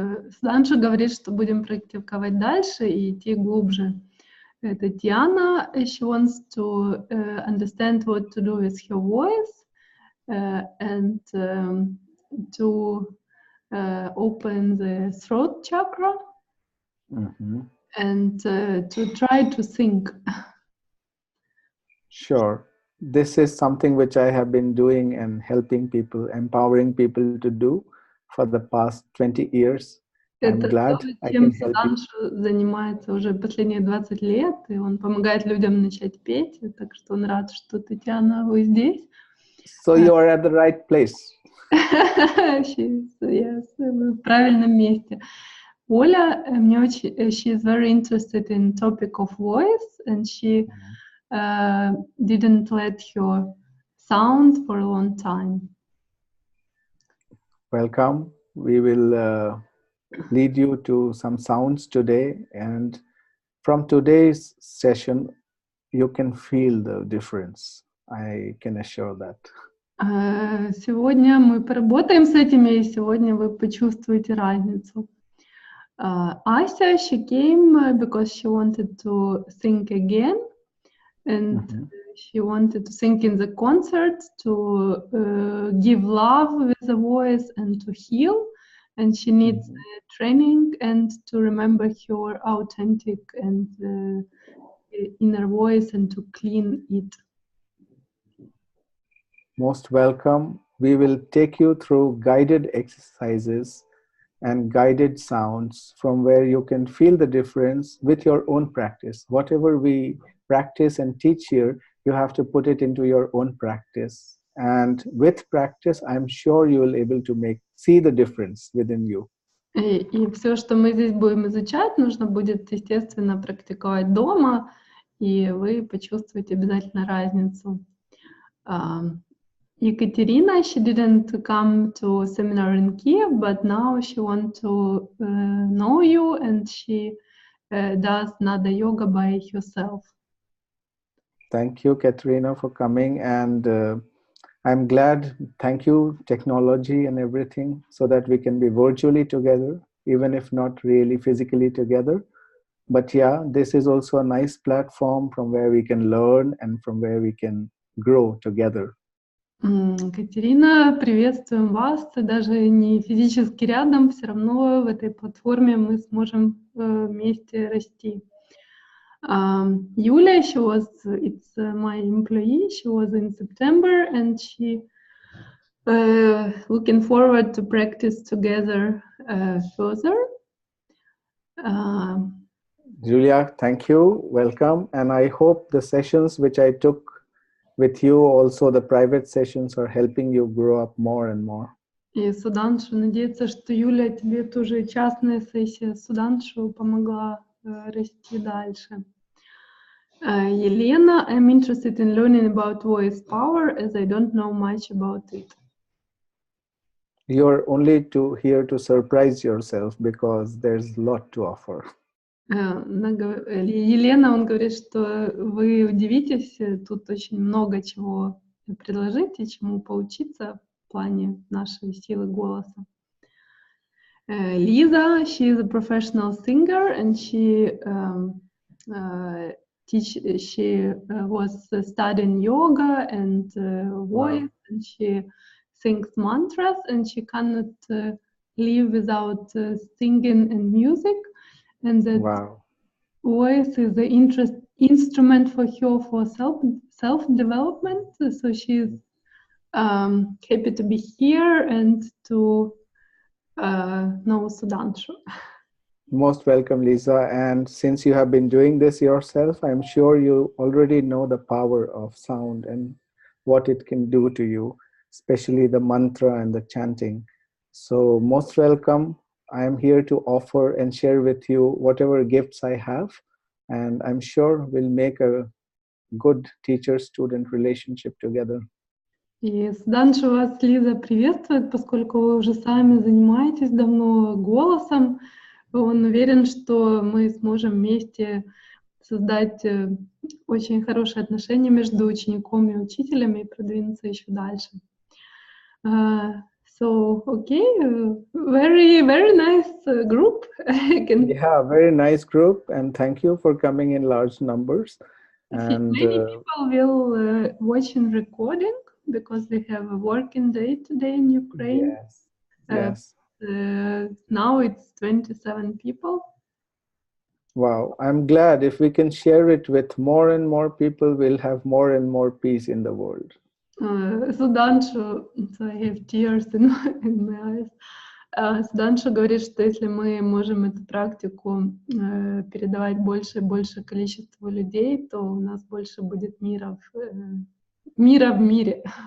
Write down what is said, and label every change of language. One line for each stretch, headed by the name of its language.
Russian: Судхансhu говорит, что будем практиковать дальше и идти глубже.
English: Татьяна, she wants to understand what to do with her voice and to open the throat chakra and to try to sing. Sure. This is something which I have been doing and helping people, empowering people to do for the past 20 years. I'm glad I can help you.
Russian: Sudhanshu занимается уже последние 20 лет, и он помогает людям начать петь, так что он рад, что, Татьяна, вы здесь.
English: So you are at the right place. Yes,
Russian: в правильном месте.
English: Оля, she is very interested in topic of voice, and she didn't let her sound for a long time. Welcome. We will lead you to some sounds today, and from today's session, you can feel the difference. I can assure that.
Russian: Сегодня мы поработаем с этими, и сегодня вы почувствуете разницу.
English: Ася, she came because she wanted to sing again, and she wanted to sing in the concert to give love with the voice and to heal, and she needs training and to remember her authentic and inner voice and to clean it. Most welcome. We will take you through guided exercises and guided sounds from where you can feel the difference with your own practice. Whatever we practice and teach here, you have to put it into your own practice. And with practice, I'm sure you will be able to see the difference within you.
Russian: И все, что мы здесь будем изучать, нужно будет, естественно, практиковать дома, и вы почувствуете обязательно разницу.
English: Екатерина, she didn't come to seminar in Kiev, but now she wants to know you, and she does Nada Yoga by herself. Thank you, Katerina, for coming, and I'm glad, thank you, technology and everything, so that we can be virtually together, even if not really physically together. But yeah, this is also a nice platform from where we can learn and from where we can grow together.
Russian: Катерина, приветствуем вас. Даже не физически рядом, все равно в этой платформе мы сможем вместе расти.
English: Юля, it's my employee, she was in September, and she looking forward to practice together further. Julia, thank you, welcome, and I hope the sessions which I took with you, also the private sessions, are helping you grow up more and more.
Russian: И Судхансhu надеется, что Юля, тебе тоже частная сессия Судхансhu помогла расти дальше.
English: Елена, I'm interested in learning about voice power as I don't know much about it. You're only here to surprise yourself because there's a lot to offer.
Russian: Елена, он говорит, что вы удивитесь, тут очень много чего предложить и чему поучиться в плане нашей силы голоса.
English: Лиза, she is a professional singer and she was studying yoga and voice, and she sings mantras, and she cannot live without singing and music. And that voice is the instrument for her for self-development. So she's happy to be here and to know Sudhanshu. Most welcome, Lisa. And since you have been doing this yourself, I'm sure you already know the power of sound and what it can do to you, especially the mantra and the chanting. So, most welcome. I am here to offer and share with you whatever gifts I have. And I'm sure we'll make a good teacher-student relationship together.
Russian: И Суданша вас, Лиза, приветствует, поскольку вы уже сами занимаетесь давно голосом. Он уверен, что мы сможем вместе создать очень хорошие отношения между учеником и учителем и продвинуться еще дальше.
English: So, okay, very nice group. Yeah, very nice group, and thank you for coming in large numbers. And many people will watch in recording because we have a working day today in Ukraine. Yes. Now it's 27 people. Wow, I'm glad if we can share it with more and more people, we'll have more and more peace in the world. Sudhanshu, so I have tears in my eyes.
Russian: Sudhanshu говорит, что если мы можем эту практику передавать больше и больше количеству людей, то у нас больше будет мира в мире.